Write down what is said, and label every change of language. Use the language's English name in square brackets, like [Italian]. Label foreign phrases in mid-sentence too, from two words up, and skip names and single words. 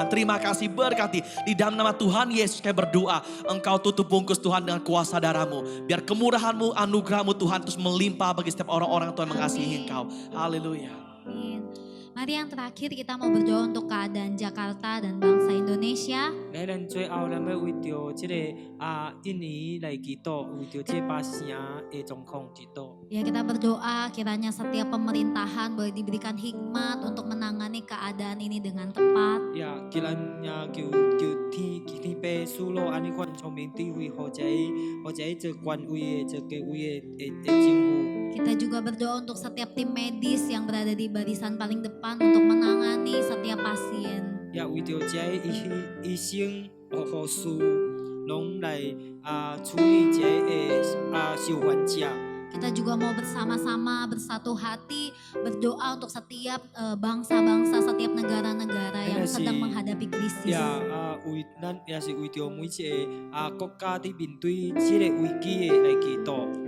[Indonesian] Terima kasih, berkati di dalam nama Tuhan Yesus kami berdoa. Engkau tutup bungkus Tuhan dengan kuasa darah-Mu. Biar kemurahan-Mu, anugerah-Mu Tuhan terus melimpah bagi setiap orang-orang Tuhan mengasihi Engkau. Haleluya. Amin. Mari yang terakhir kita mau berdoa untuk keadaan Jakarta dan bangsa Indonesia. [Min Nan Chinese] 咱最後，咱要為着這個印尼來祈禱，為着這巴城的狀況祈禱。 [Indonesian] Ya, kita berdoa kiranya setiap pemerintahan boleh diberikan hikmat untuk menangani keadaan ini dengan tepat. [Min Nan Chinese] 呀，既然求天父賜落安尼款聰明智慧，或者這官位的、這個位的政府。 [Indonesian] Kita juga berdoa untuk setiap tim medis yang berada di barisan paling depan untuk menangani setiap pasien. [Min Nan Chinese] 也為着這醫生、護士，攏來處理這受患者。 [Indonesian] Kita juga mau bersama-sama bersatu hati berdoa untuk setiap bangsa-bangsa, setiap negara-negara yang sedang menghadapi krisis. [Min Nan Chinese] 咱也是為着每一個國家佇面對這個危機的來祈禱。